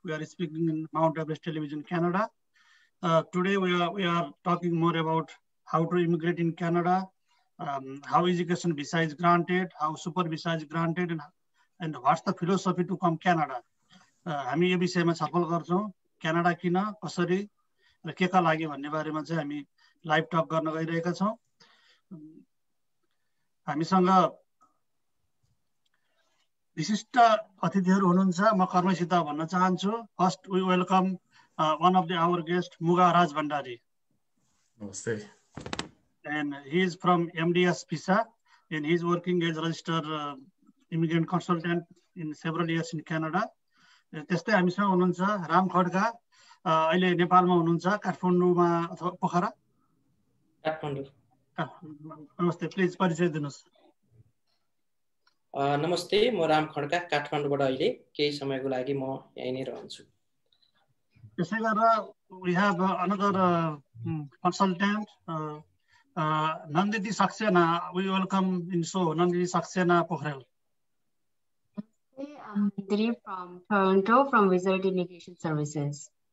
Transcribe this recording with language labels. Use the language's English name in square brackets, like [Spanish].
[English] We are speaking in Mount Everest Television, Canada. Today we are talking more about how to immigrate in Canada, how education visa is granted, how super visa is granted, and what's the philosophy to come Canada. [Nepali] हामी यो विषयमा छलफल गर्छौं. Canada किन, कसरी र केका लागि भन्ने बारेमा चाहिँ हामी लाइभ टक गर्न गइरहेका छौं. हामीसँग विशिष्ट अतिथिहरू हुनुहुन्छ. म कर्मसित भन्न चाहन्छु. [English] First we welcome one of our guest, Muga Raj Bhandari. [Nepali] Namaste. [English] And he is from MDS Visa, and he is working as a registered immigrant consultant in several years in Canada. [Nepali] त्यस्तै हामीसँग हुनुहुन्छ राम खड्का, अहिले नेपालमा हुनुहुन्छ, काठमाडौँमा अथवा पोखरा. काठमाडौँ. नमस्ते, please परिचय दिनुस्. नमस्ते, म राम खड्का काठमाडौँबाट अहिले केही समयको लागि म यही नै रहन्छु. [English] त्यसै गरेर we have another consultant, Nandini Saxena. We welcome in show Nandini Saxena Pokhrel. I'm Nandini from Toronto from Wizard Immigration Services.